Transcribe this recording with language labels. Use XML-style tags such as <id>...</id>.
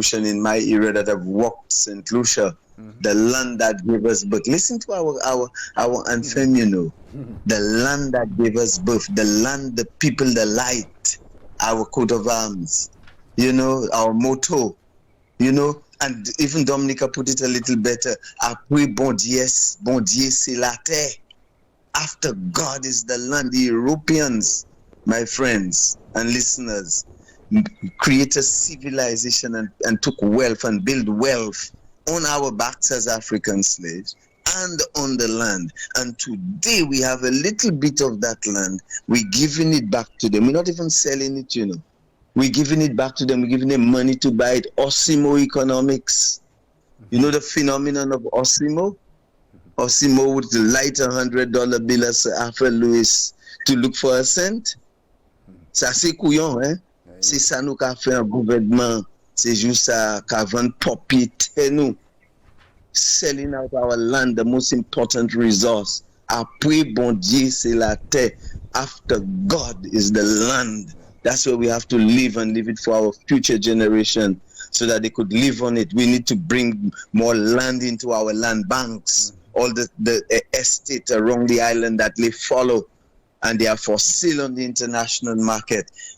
<en>Lucian in my era that have walked St. Lucia, the land that gave us birth. Listen to our anthem, you know. The land that gave us birth, the land, the people, the light, our coat of arms, you know, our motto, you know, and even Dominica put it a little better.</en> <acf>Après bon Dieu c'est la terre.</acf> <en>After God is the land. The Europeans, my friends and listeners, created civilization and took wealth and built wealth on our backs as African slaves and on the land. And today we have a little bit of that land. We're giving it back to them. We're not even selling it, you know. We're giving it back to them. We're giving them money to buy it. Osimo economics. You know the phenomenon of Osimo? Osimo would light $100 bill as Alfred Lewis to look for a cent.</en> <acf>Ça c'est couillon, hein? C'est ça nous qu'a fait un gouvernement. C'est juste ça qu'a vendu propriété nous.</acf> <en>Selling out our land, the most important resource.</en> <acf>Après bon Dieu, c'est la terre.</acf> <en>After God is the land. That's where we have to live and leave it for our future generation so that they could live on it. We need to bring more land into our land banks. all the estate around the island that they follow, and they are for sale on the international market.</en>